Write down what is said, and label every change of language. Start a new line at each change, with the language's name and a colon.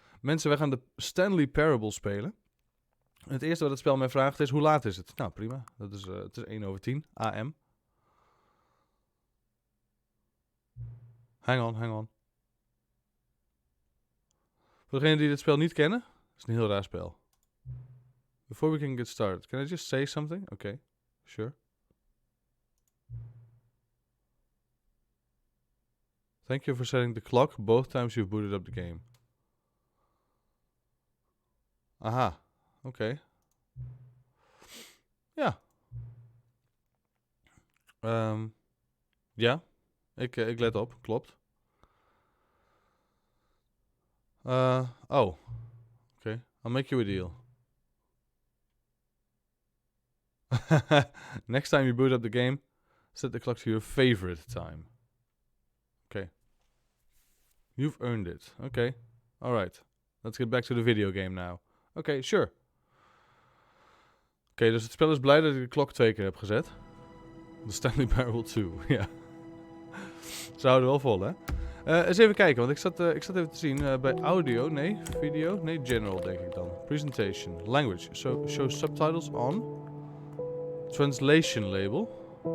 Dutch: Mensen, wij gaan de Stanley Parable spelen. Het eerste wat het spel mij vraagt is, hoe laat is het? Nou, prima. Het is 1:10 AM.
English: Hang on.
Dutch: Voor degenen die dit spel niet kennen, is het een heel raar spel.
English: Before we can get started, can I just say something? Okay, sure. Thank you for setting the clock both times you've booted up the game.
Dutch: Aha. Oké. Ja. Ja. Ik let op. Klopt.
English: Oh. Oké. I'll make you a deal. Next time you boot up the game, set the clock to your favorite time. Okay. You've earned it. Okay. Alright. Let's get back to the video game now.
Dutch: Oké, sure. Oké, dus het spel is blij dat ik de klok 2 keer heb gezet. De Stanley Parable 2, ja. Ze houden wel vol, hè? Eens even kijken, want ik zat even te zien bij audio, nee, video, nee, general denk ik dan.
English: Presentation, language, show subtitles on. Translation label.